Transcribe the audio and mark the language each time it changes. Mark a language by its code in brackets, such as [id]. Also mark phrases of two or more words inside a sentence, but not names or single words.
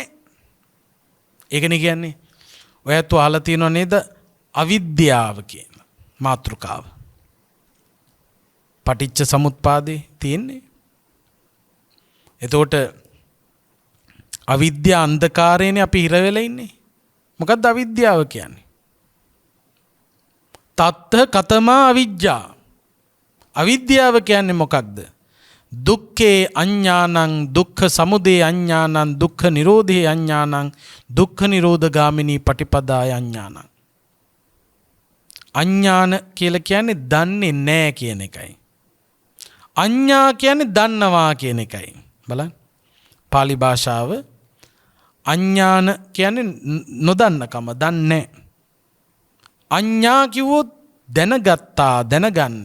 [si] ඒකනේ කියන්නේ. ඔයත් අහලා තියෙනව නේද? අවිද්‍යාව කියන මාතෘකාව. පටිච්ච සමුප්පාදේ තියෙන්නේ. එතකොට අවිද්‍යා අන්ධකාරයනේ අපි හිර වෙලා ඉන්නේ. මොකක්ද අවිද්‍යාව කියන්නේ? [pi] තත්ත කතමා අවිජ්ජා. [si] අවිද්‍යාව කියන්නේ මොකක්ද? [pi] දුක්ඛේ අඤ්ඤානං දුක්ඛ සමුදය අඤ්ඤානං දුක්ඛ නිරෝධේ අඤ්ඤානං දුක්ඛ නිරෝධගාමිනී පටිපදාය අඤ්ඤානං. [si] අඤ්ඤාන කියලා කියන්නේ දන්නේ නැහැ කියන එකයි. අඤ්ඤා කියන්නේ දන්නවා කියන එකයි. බලන්න. පාලි භාෂාව අඤ්ඤාන කියන්නේ නොදන්නකම, දන්නේ. අඤ්ඤා කිව්වොත් දැනගත්තා, දැනගන්න.